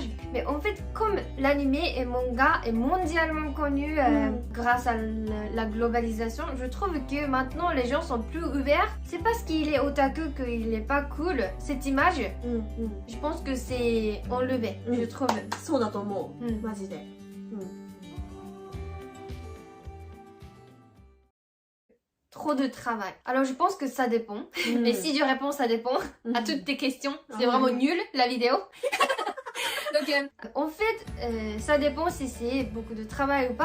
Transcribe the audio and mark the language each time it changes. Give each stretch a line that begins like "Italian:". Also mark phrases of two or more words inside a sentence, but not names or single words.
French: Mais en fait, comme l'animé et manga est mondialement connu grâce à la globalisation, je trouve que maintenant les gens sont plus ouverts. C'est parce qu'il est otaku qu'il n'est pas cool. Cette image, je pense que c'est enlevé, je trouve.
Japanese: そうだと思う。マジで。
French: Trop de travail. Alors je pense que ça dépend. Mais si je réponds ça dépend à toutes tes questions, c'est vraiment nul la vidéo. Donc en fait, ça dépend si c'est beaucoup de travail ou pas.